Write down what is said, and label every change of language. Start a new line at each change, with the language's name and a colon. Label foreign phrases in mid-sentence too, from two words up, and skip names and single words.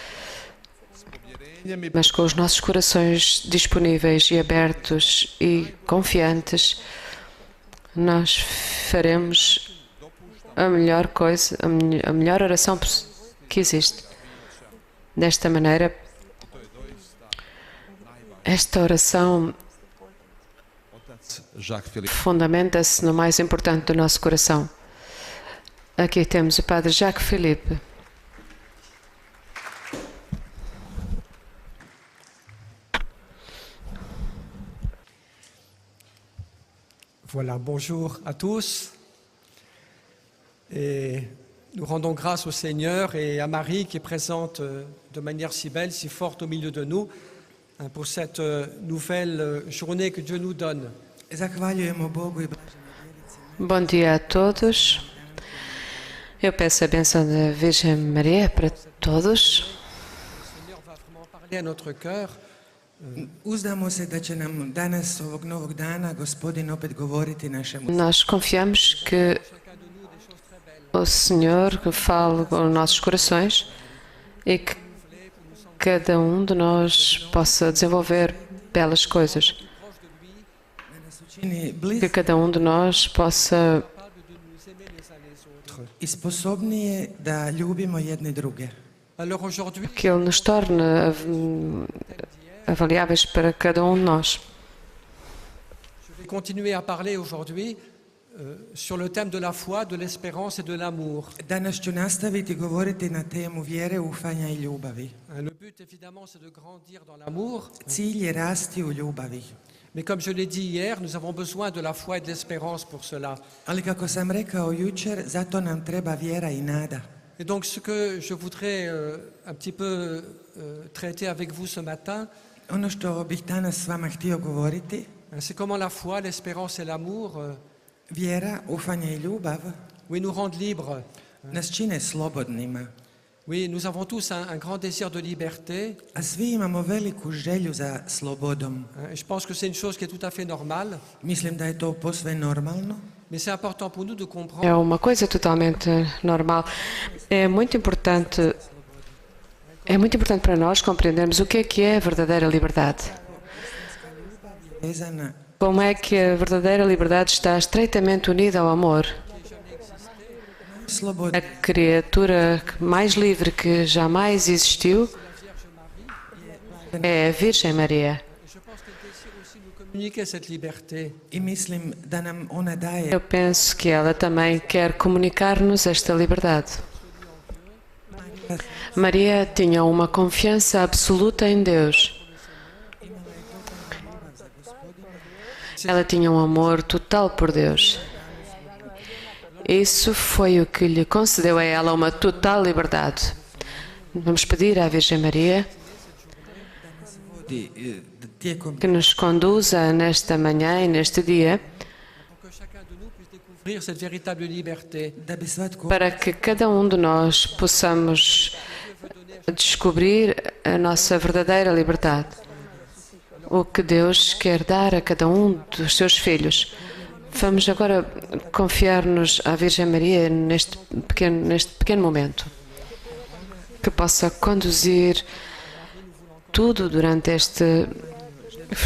Portuguese: mas com os nossos corações disponíveis e abertos e confiantes, nós faremos a melhor coisa, a melhor oração que existe. Desta maneira, esta oração fundamenta-se no mais importante do nosso coração. Aqui temos o Padre Jacques Philippe.
French: Voilà, bonjour à tous. Et nous rendons grâce au Seigneur et à Marie qui est présente de manière si belle, si forte au milieu de nous, pour cette nouvelle journée que Dieu nous donne.
Portuguese: Bom dia a todos. Eu peço a bênção da Virgem Maria para todos.
French: Le Seigneur va vraiment parler à notre cœur.
Croatian: Uzdamo se da će nam danas, ovog novog dana, Gospodin opet govoriti našemu.
Portuguese: Nós confiamos que o Senhor fala com os nossos corações e que cada um de nós possa desenvolver belas coisas. Que cada um de nós possa
Croatian: I sposobnije da ljubimo jedne druge.
French: Alors aujourd'hui,
Portuguese: que Ele nos torne avaliáveis para cada um de nós.
French: je vais continuer à parler aujourd'hui sur le thème de la foi, de l'espérance et de l'amour.
Croatian: Danas ću nastaviti govoriti na temu vjere, ufanja i ljubavi.
French: Le but évidemment c'est de grandir dans l'amour,
Croatian: Cilj je rasti u ljubavi.
French: mais comme je l'ai dit hier, nous avons besoin de la foi et de l'espérance pour cela.
Croatian: Ali kako sam rekao jučer, zato nam treba vjera i nada.
French: Et donc ce que je voudrais un petit peu traiter avec vous ce matin,
Croatian: Ono što bih danas s vama htio govoriti,
French: c'est comment la foi, l'espérance et l'amour
Croatian: vjera, ufanja i ljubav
French: oui, nous rendent libres.
Croatian: nas čine slobodnima.
French: Oui, nous avons tous un grand désir de liberté.
Croatian: A svi imamo veliku želju za slobodom.
French: Et je pense que c'est une chose qui est tout à fait normale,
Croatian: Mislim da je to posve normalno,
French: mais c'est important pour nous de comprendre
Portuguese: É uma coisa totalmente normal. É muito importante para nós compreendermos o que é a verdadeira liberdade.
Croatian: vezana
Portuguese: Como é que a verdadeira liberdade está estreitamente unida ao amor.
Croatian: slobodna.
Portuguese: A criatura mais livre que jamais existiu é a Virgem Maria.
French: communiquer cette liberté.
Croatian: I mislim da nam ona daje
Portuguese: Eu penso que ela também quer comunicar-nos esta liberdade. Maria tinha uma confiança absoluta em Deus. Ela tinha um amor total por Deus. Isso foi o que lhe concedeu a ela uma total liberdade. Vamos pedir à Virgem Maria
Croatian: tijekom
Portuguese: que nos conduza nesta manhã e neste dia
French: Pour que chacun de nous puisse découvrir cette véritable liberté.
Croatian: da bi svatko
Portuguese: para que cada um de nós possamos descobrir a nossa verdadeira liberdade. O que Deus quer dar a cada um dos seus filhos. Vamos agora confiar-nos à Virgem Maria neste pequeno momento, que possa conduzir tudo durante este festival.